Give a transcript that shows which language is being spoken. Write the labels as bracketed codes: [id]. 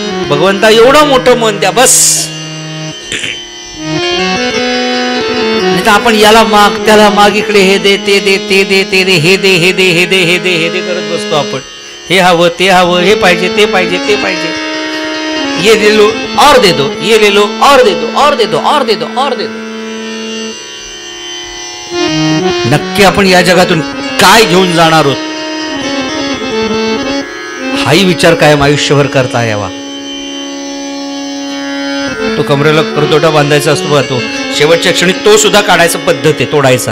[mr] भगवंता एवढं मोठं मन द्या बस. नाही तर आपण याला माग त्याला माग, इकडे हे दे ते दे ते दे ते दे, हे दे हे दे हे दे हे दे हे दे करत बसतो आपण. हे हवं ते हवं, हे पाहिजे ते पाहिजे ते पाहिजे. [hi] ये ले लो और दे दो, ये ले लो और दे दो, और दे दो, और दे दो, और दे दो. [mr] नक्की आपण या जगातून काय घेऊन जाणार आहोत हाही विचार कायम आयुष्यभर करता यावा. तो कमरेला करदोटा बांधायचा असतो बघा, तो शेवटच्या क्षणी तो सुद्धा काढायचा पद्धत आहे, तोडायचा.